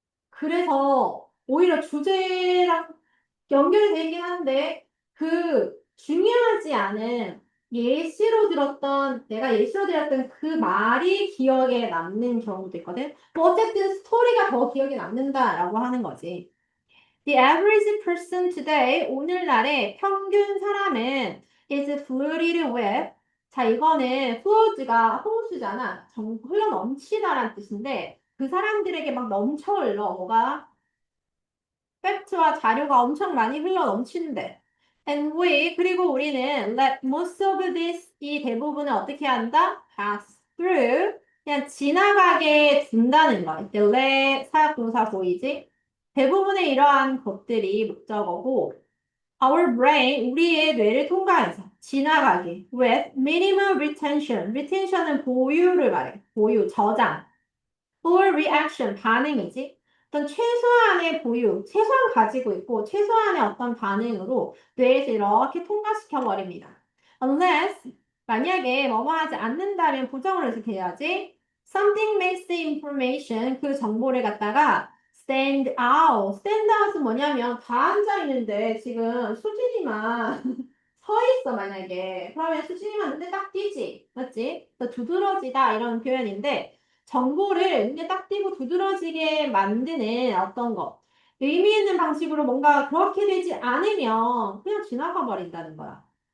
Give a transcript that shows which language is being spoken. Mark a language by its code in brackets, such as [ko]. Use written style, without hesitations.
[ko] 그래서 오히려 주제랑 연결이 되긴 한데 그 중요하지 않은 내가 예시로 들었던 그 말이 기억에 남는 경우도 있거든. 뭐 어쨌든 스토리가 더 기억에 남는다라고 하는 거지. [en] The average person today, [ko] 오늘날의 평균 사람은 [en] is flooded with. [ko] 자, 이거는 flood가 홍수잖아. 흘러 넘치다라는 뜻인데 그 사람들에게 막 넘쳐 흘러. 뭐가? 팩트와 자료가 엄청 많이 흘러 넘치는데 그리고 우리는 [en] let most of this, [ko] 이 대부분을 어떻게 한다? [en] pass through. [ko] 그냥 지나가게 둔다는 거. 이때 let 사역동사 보이지? 대부분의 이러한 것들이 목적어고, our brain, 우리의 뇌를 통과해서 지나가게 [en] with minimum retention. [ko] retention은 보유를 말해. 보유, 저장. [en] for reaction, [ko] 반응이지. 어떤 최소한의 보유, 최소한 가지고 있고 최소한의 어떤 반응으로 뇌에서 이렇게 통과시켜 버립니다. Unless, 만약에 뭐뭐 하지 않는다면 부정을 해서 해야지. [en] Something makes the information, [ko] 그 정보를 갖다가 [en] stand out. [ko] stand out은 뭐냐면 다 앉아 있는데 지금 수진이만 서 있어 만약에. 그러면 수진이만 눈에 딱 띄지. 맞지? 그래서 두드러지다 이런 표현인데 정보를 눈에 딱 띄고 두드러지게 만드는 어떤 것. 의미 있는 방식으로 뭔가 그렇게 되지 않으면 그냥 지나가 버린다는 거야.